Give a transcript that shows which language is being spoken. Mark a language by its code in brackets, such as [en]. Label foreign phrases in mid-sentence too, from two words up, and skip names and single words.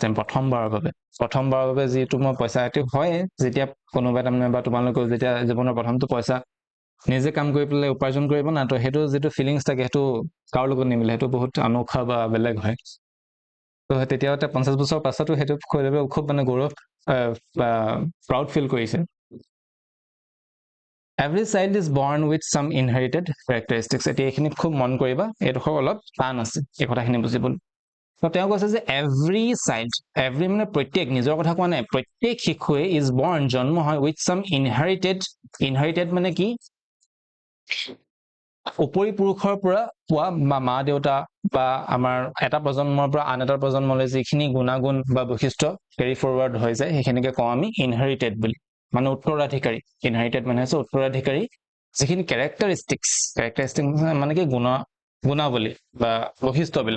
[as] টাইম প্ৰথমবাৰৰ বাবে যিটো মই পইচা এইটো হয় যেতিয়া কোনোবাই তাৰমানে বা তোমালোকেও যেতিয়া জীৱনৰ প্ৰথমটো পইচা নিজে কাম কৰি পেলাই উপাৰ্জন কৰিব না তো সেইটো যিটো ফিলিংছ থাকে সেইটো কাৰো লগত নিমিলে সেইটো বহুত অনৌখা বা বেলেগ হয় তো তেতিয়া 50 বছৰ পাছতো সেইটো খুব মানে গৌৰৱ বা [en] proud feel [as] কৰিছে [en] Every child is born with some inherited characteristics. [as] এতিয়া এইখিনি খুব মন কৰিবা, এইডোখৰ অলপ টান আছে এই কথাখিনি বুজিবলৈ। তো তেওঁ কৈছে যে [en] every child, every [as] মানে প্ৰত্যেক, নিজৰ কথা কোৱা নাই, প্ৰত্যেক শিশুৱে [en] is born, [as] জন্ম হয় [en] with some inherited [as] মানে কি, উপৰি পুৰুষৰ পৰা পোৱা বা মা দেউতা বা আমাৰ এটা প্ৰজন্মৰ পৰা আন এটা প্ৰজন্মলৈ যিখিনি গুণাগুণ বা বৈশিষ্ট্য [en] carry forward [as] হৈ যায় সেইখিনিকে কওঁ আমি ইনহেৰিটেড বুলি, মানে উত্তৰাধিকাৰী। ইনহেৰিটেড মানে হৈছে উত্তৰাধিকাৰী যিখিনি কেৰেক্টাৰিষ্টিক্স মানে কি গুণাৱলী বা বৈশিষ্ট্যবিলাক।